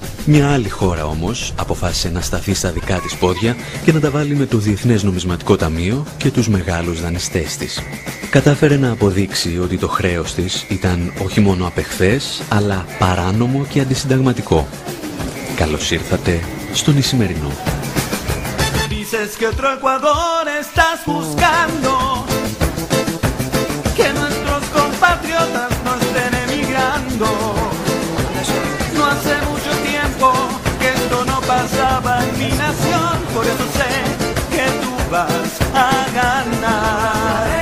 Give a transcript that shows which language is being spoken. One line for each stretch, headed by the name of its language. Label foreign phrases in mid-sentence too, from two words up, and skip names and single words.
Greek: Μια άλλη χώρα όμως αποφάσισε να σταθεί στα δικά της πόδια και να τα βάλει με το Διεθνές Νομισματικό Ταμείο και τους μεγάλους δανειστές της. Κατάφερε να αποδείξει ότι το χρέος της ήταν όχι μόνο απεχθές, αλλά παράνομο και αντισυνταγματικό. Καλώς ήρθατε στον Ισημερινό.
Spanish: Dices que otro Ecuador estás buscando, que nuestros compatriotas no estén emigrando. No hace mucho tiempo que esto no pasaba en mi nación, por eso sé que tú vas a ganar.